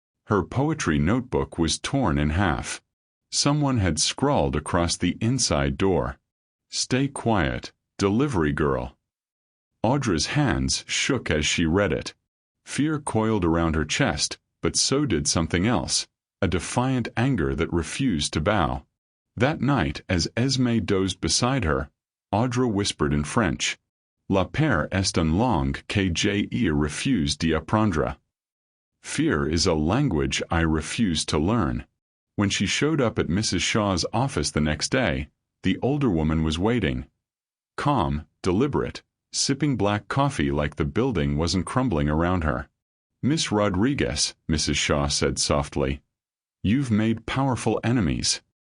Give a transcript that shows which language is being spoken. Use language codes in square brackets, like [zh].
[en] Her poetry notebook was torn in half. Someone had scrawled across the inside door, "Stay quiet, delivery girl." Audra's hands shook as she read it. Fear coiled around her chest, but so did something else, a defiant anger that refused to bow. That night, as Esme dozed beside her, Audra whispered in French, [fr] "La peur est une langue que j'ai refusé d'apprendre." [en] Fear is a language I refuse to learn. When she showed up at Mrs. Shaw's office the next day, the older woman was waiting. Calm, deliberate, sipping black coffee like the building wasn't crumbling around her. "Miss Rodriguez," Mrs. Shaw said softly, "you've made powerful enemies."